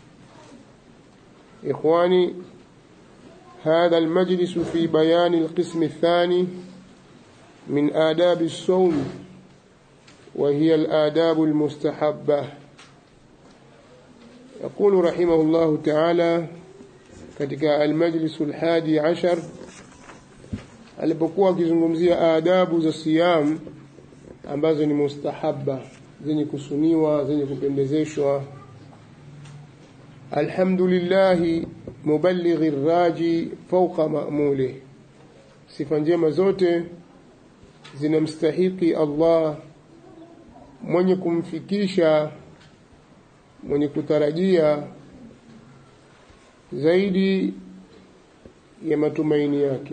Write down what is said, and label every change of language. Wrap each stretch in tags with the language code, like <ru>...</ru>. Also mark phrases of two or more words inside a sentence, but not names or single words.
<ar>إخواني، هذا المجلس في بيان القسم الثاني من آداب الصوم، وهي الآداب المستحبة. يقول رحمه الله تعالى</ar> <sw>katika المجلس 11 alipokuwa akizungumzia adabu za siyam ambazo ni mustahabba, zenye kusuniwa, zenye kupendezeshwa.</sw> <ar>الحمد لله مبلغ الراجي فوق مأموله,</ar> <sw>sifa njema zote zinamstahiki Allah, mwenye kumfikisha, mwenye kutarajia zaidi ya matumaini yake.</sw>